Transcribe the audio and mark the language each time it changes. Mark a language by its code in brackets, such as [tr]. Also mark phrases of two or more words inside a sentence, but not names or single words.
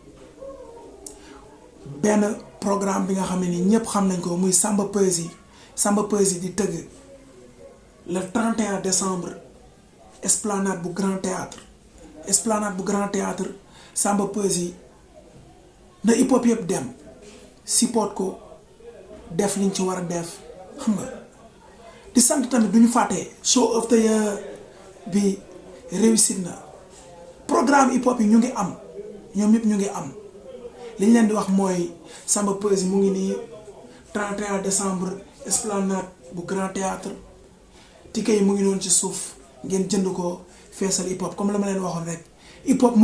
[wo] benn programme bi nga xam ne ni ñëpp xam nañ ko muy Samba Peuzzi di tëgg [fr] le 31 décembre [wo] esplanade bu Grand Théâtre Samba Peuzzi na hip hop yëpp dem support ko def liñ ci war a def xam nga di sant tamit duñu fàtte [en] show of the year [wo] bi réussir na programme hip hop yi ñu ngi am ñoom yëpp ñu ngi am li ñu leen di wax mooy Samba Peuzzi mu ngi nii 31 décembre esplanade bu Grand Théâtre ticket yi mu ngi noonu ci suuf ngeen jënd ko feesal hip hop comme la ma leen waxoon rek hip hop mu